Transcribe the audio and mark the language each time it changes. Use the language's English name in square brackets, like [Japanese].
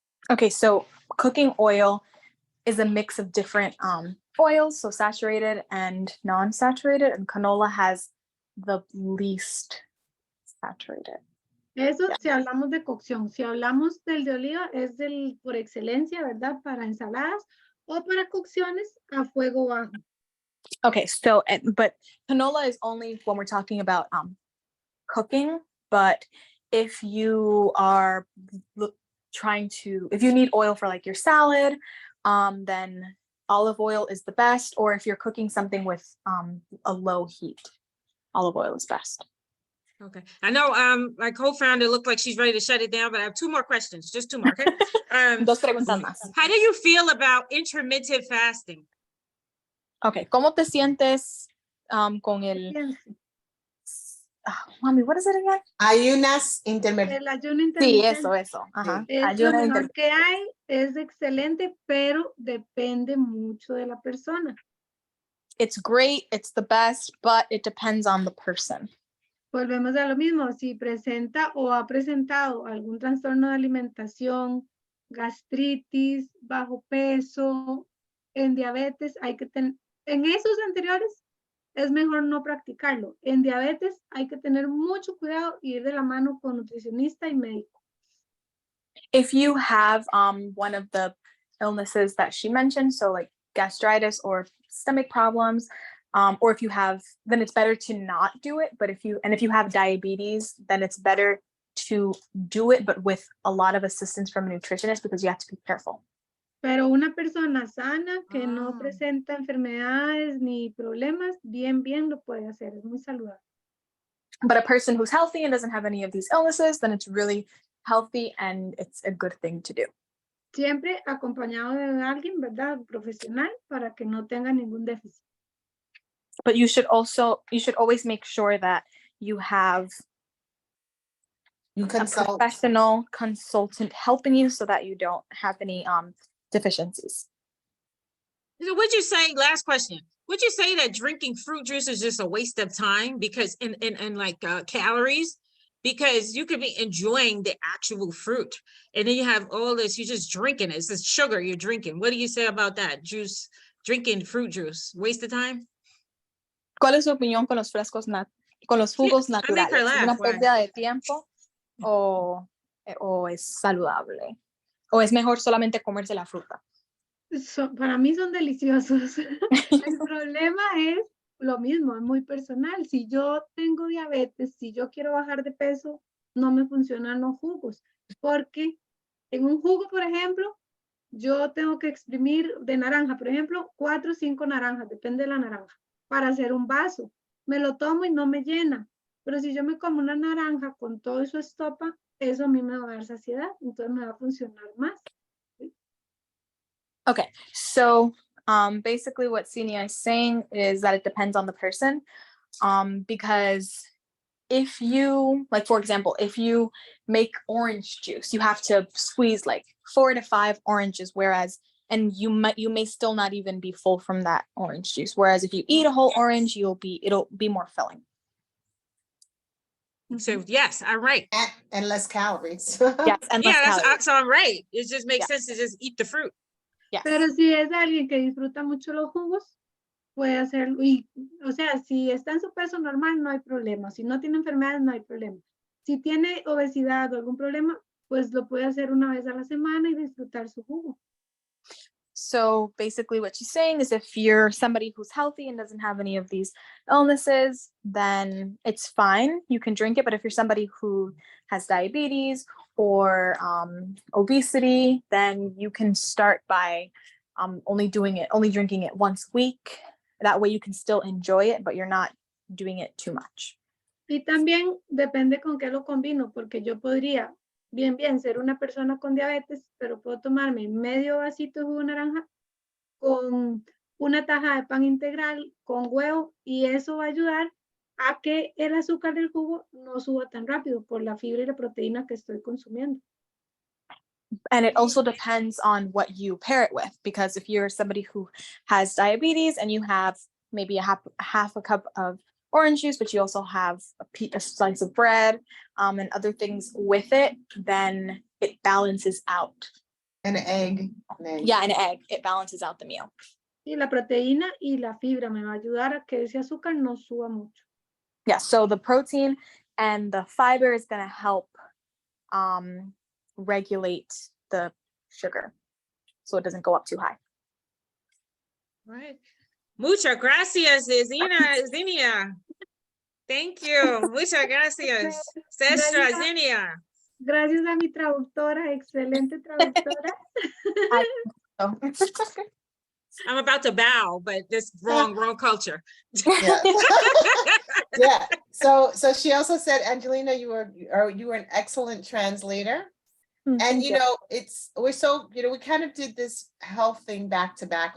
[English] Okay, so cooking oil is a mix of different oils, so saturated and non-saturated, and canola has the least saturated. [Spanish] Eso Ya. si hablamos de cocción. Si hablamos del de oliva, es del por excelencia, ¿verdad? Para ensaladas o para cocciones a fuego bajo. [English] Okay, so but canola is only when we're talking about cooking, but if you are if you need oil for like your salad, then olive oil is the best, or if you're cooking something with a low heat, olive oil is best. Okay. I know my co-founder looked like she's ready to shut it down, but I have 2 more questions, just 2 more. Okay. [Spanish] Dos preguntas más. [English] How do you feel about intermittent fasting? [Spanish] Okay, ¿cómo te sientes con el Piense, [English] mami, what is it again? [Spanish] Ayunas intermitentes. el ayuno Sí, intermitente eso. Ajá. es lo Ayuno mejor que hay, es excelente, pero depende mucho de la persona. [English] It's great, it's the best, but it depends on the person. [Spanish] Volvemos a lo mismo, si presenta o ha presentado algún trastorno de alimentación, gastritis, bajo peso, en diabetes, hay que tener, en esos anteriores es mejor no practicarlo. En diabetes hay que tener mucho cuidado y ir de la mano con nutricionista y médico. [English] If you have one of the illnesses that she mentioned, so like gastritis or stomach problems, or if you have, then it's better to not do it. But if you have diabetes, then it's better to do it, but with a lot of assistance from a nutritionist because you have to be careful. [Spanish] Pero una persona sana que no Ah. presenta enfermedades ni problemas, bien lo puede hacer, es muy saludable. [English] But a person who's healthy and doesn't have any of these illnesses, then it's really healthy and it's a good thing to do. [Spanish] Siempre acompañado de alguien, ¿verdad? Profesional para que no tenga ningún déficit. [English] But you should always make sure that you have You a consult. professional consultant helping you so that you don't have any deficiencies. So would you say, last question, would you say that drinking fruit juice is just a waste of time because in like calories? Because you could be enjoying the actual fruit and then you have all this, you're just drinking it. It's this sugar you're drinking. What do you say about that? Drinking fruit juice, waste of time? [Spanish] ¿Cuál es su opinión con los con los jugos [English] I make her [Spanish] naturales? ¿Es [English] laugh, [Spanish] una [English] why? [Spanish] pérdida de tiempo o es saludable? ¿O es mejor solamente comerse la fruta? Para mí son deliciosos. El problema es lo mismo, es muy personal. Si yo tengo diabetes, si yo quiero bajar de peso, no me funcionan los jugos. Porque en un jugo, por ejemplo, yo tengo que exprimir de naranja, por ejemplo, 4 o 5 naranjas, depende de la naranja, para hacer un vaso. Me lo tomo y no me llena. Pero si yo me como una naranja con todo su estopa, eso a mí me va a dar saciedad, entonces me va a funcionar más. [English] Okay, so basically what Xinia is saying is that it depends on the person, because if you, like, for example, if you make orange juice, you have to squeeze like 4 to 5 oranges, whereas, and you may still not even be full from that orange juice. Whereas if you eat a whole orange, it'll be more filling. So yes, I'm right. And less calories. Yes, and less Yeah, calories. so I'm right. It just makes Yeah. sense to just eat the fruit. Yes. [Spanish] Pero si es alguien que disfruta mucho los jugos, puede hacerlo. Y, o sea, si está en su peso normal, no hay problema. Si no tiene enfermedades, no hay problema. Si tiene obesidad o algún problema, pues lo puede hacer una vez a la semana y disfrutar su jugo. [English] So basically what she's saying is if you're somebody who's healthy and doesn't have any of these illnesses, then it's fine. You can drink it. But if you're somebody who has diabetes or obesity, then you can start by only drinking it once a week. That way you can still enjoy it, but you're not doing it too much. [Spanish] Y también depende con qué lo combino, porque yo podría bien ser una persona con diabetes, pero puedo tomarme medio vasito de jugo de naranja con una taja de pan integral, con huevo, y eso va a ayudar a que el azúcar del jugo no suba tan rápido por la fibra y la proteína que estoy consumiendo. [English] And it also depends on what you pair it with, because if you're somebody who has diabetes and you have maybe half a cup of orange juice, but you also have a slice of bread and other things with it, then it balances out. An egg. Yeah, an egg. It balances out the meal. [Spanish] Y la proteína y la fibra me va a ayudar a que ese azúcar no suba mucho. [English] Yeah, so the protein and the fiber is going to help regulate the sugar so it doesn't go up too high. Right. [Spanish] Muchas gracias, [English] Xinia. Thank you. [Spanish] Muchas gracias. Sestra Xinia. Gracias a mi traductora, excelente traductora. Oh. [English] I'm about to bow, but this wrong culture. Yeah. Yeah. So she also said, Angelina, you were an excellent translator. And you know, we kind of did this health thing back to back.